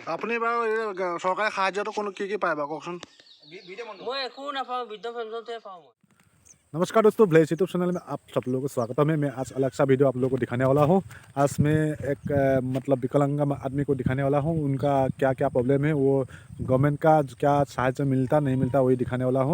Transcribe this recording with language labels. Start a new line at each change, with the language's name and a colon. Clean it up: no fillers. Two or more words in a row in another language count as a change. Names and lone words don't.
Assamese: আপুনি বাৰু চৰকাৰী সাহায্যটো কোনো কি পায় বাৰু কওকচোন।
Hindi: मैं एक ना वृद्ध पेंशन पाऊँ। नमस्कार दोस्तों, ब्लेस यूट्यूब चैनल में आप सब लोगों को स्वागत है। मैं आज अलग सा वीडियो आप लोगों को दिखाने वाला हूँ। आज मैं एक मतलब विकलांग आदमी को दिखाने वाला हूँ। उनका क्या क्या प्रॉब्लम है, वो गवर्नमेंट का क्या सहायता मिलता नहीं मिलता वही दिखाने वाला हूँ।